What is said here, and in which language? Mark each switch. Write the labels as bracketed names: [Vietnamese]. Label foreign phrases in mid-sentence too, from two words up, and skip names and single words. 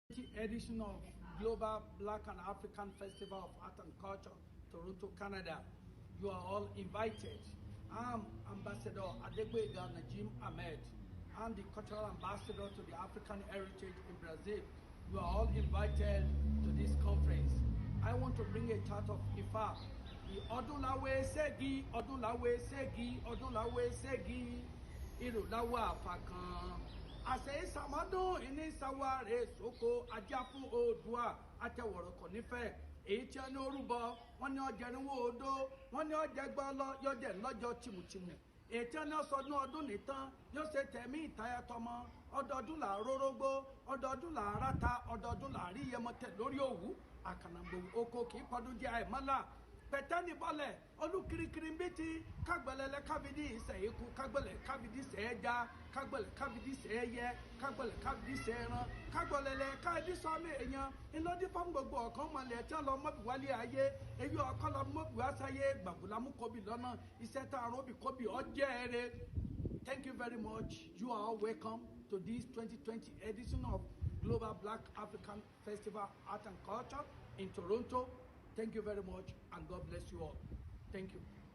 [English] edition of Global Black and African Festival of Art and Culture, Toronto, Canada. You are all invited. I'm Ambassador Adegboyega Najim Ahmed. I'm the cultural ambassador to the African heritage in Brazil. You are all invited to this conference. I want to bring a chart of Ifa. [Yoruba] Ọdúnláwé Ṣẹ́gi, Ọdúnláwé Ṣẹ́gi, Ọdúnláwé Ṣẹ́gi, Ìrùláwé àfàkàn. Àṣẹ ìsàmọ́dún ìní ìsàwárẹ̀ sóko ajá fún Oòduà àtẹwọ̀rọ̀kọ̀ nífẹ̀ẹ́. Èyí tí wọ́n ní orúbọ, wọ́n ní ọjẹ́rìnwó odó, wọ́n ní ọjẹ́gbọ́n yọjẹ́ lọ́jọ́ tìmùtìmù. Èyí tí wọ́n ní ọsọdún ọdún nìtàn yóò ṣe tẹ̀mí ìtayàtọmọ. Ọdọọdún là rórógbó, ọdọọdún là ráta, ọdọọdún là rí yẹmọtẹ lórí òwú. Àkànàgbò oko kì í pọdún jẹ àìmọ́là. Pẹ̀tẹ́nì bọ́lẹ̀ olùkirikiri ń bí ti kágbẹ̀lẹ̀lẹ̀ kábídì ìsẹ̀yìnkù kágbẹ̀lẹ̀ kábídì ìsẹ̀yẹja kágbẹ̀lẹ̀ kábídì ìsẹ̀yẹyẹ kágbẹ̀lẹ̀ kábídì ìsẹ̀yẹran kágbẹ̀lẹ̀lẹ̀ kábídì sọ́mọ èèyàn ńlọ́dí fún gbogbo ọ̀kan mọ̀lẹ̀ tí wọ́n lọ mọ́bì wálé ayé èyí ọkọ lọ mọ́bì wá sáyé gbàgbọ́lámú kóbì lọ́nà iṣẹ́ tá a rọ́bì kóbì ọjẹ́ ẹ̀rẹ́. [English] Thank you very much. You are all welcome to this 2020 edition of Global Black African Festival Art and Culture in Toronto. Thank you very much, and God bless you all. Thank you.